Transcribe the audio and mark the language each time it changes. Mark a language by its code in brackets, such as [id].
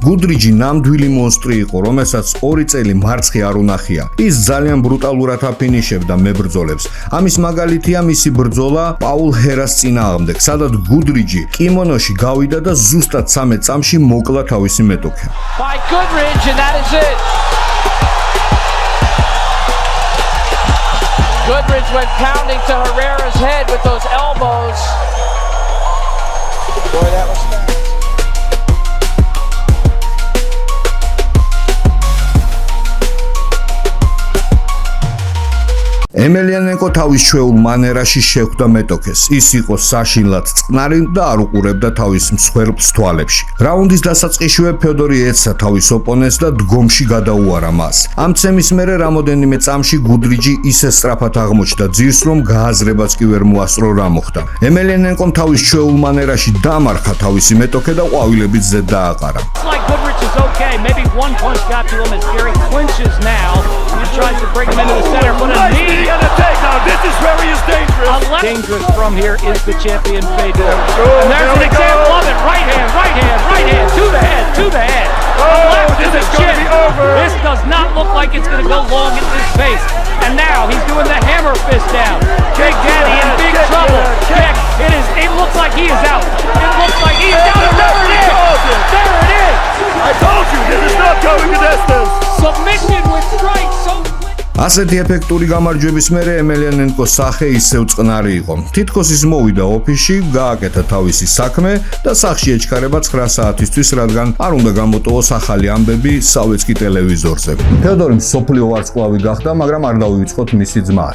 [ka] გუდრიჯი ნამდვილი მონსტრი იყო, რომელსაც 2 წელი მარცხი არ უნახია. ის ძალიან ბრუტალურად აფინიშებდა მებრძოლებს. ამის მაგალითია მისი ბრძოლა პაულ ჰერას წინააღმდეგ, სადაც გუდრიჯი კიმონოში გავიდა და ზუსტად 13 წამში მოკლა თავისი მეტოქე. [en] By Goodridge, and that is it. Goodridge went pounding to Herrera's head with those elbows. Boy, that was fast. [ka] ემელიანენკო თავის ჩვეულ მანერაში შეხვდა მეტოქეს. ის იყო საშინლად წყნარი და არ უყურებდა თავის მსხვერპლს თვალებში. რაუნდის დასაწყისშივე ფედორი ეცსა თავის ოპონენტს და დგომში გადაუარა მას. ამ ცემის მერე რამოდენიმე წამში გუდრიჯი ისე სწრაფად აღმოჩნდა ძირს, რომ გააზრებაც კი ვერ მოასწრო რა მოხდა. ემელიანენკომ თავის ჩვეულ მანერაში დამარხა თავისი მეტოქე და ყვავილებით ზედ დააყარა. [en] Like Goodrich is okay. Maybe one punch got to him as Gary clinches now. He tries to bring him into the center, but a knee. This is where he is dangerous. Dangerous from here is the champion Fedor. And there's an example of it. Right hand, right hand, right hand, to the head, to the head. This is going to be over. This does not look like it's going to go long at this pace. And now he's doing the hammer fist down. Big Daddy in big trouble. Check. It looks like he is out. It looks like he is out. There it is. There it is. I told you, this is not going the distance. Submission with strikes. So [ka] ასეთი ეფექტური გამარჯვების მერე ემელიანენკოს სახე ისევ წყნარი იყო. თითქოს ის მოვიდა ოფისში, გააკეთა თავისი საქმე და სახში ეჩქარება 9 საათისთვის, რადგან არ უნდა გამოტოვოს ახალი ამბები სავეცკი ტელევიზორზე. ფედორი მსოფლიო ვარსკვლავი გახდა, მაგრამ არ დავივიწყოთ მისი ძმა.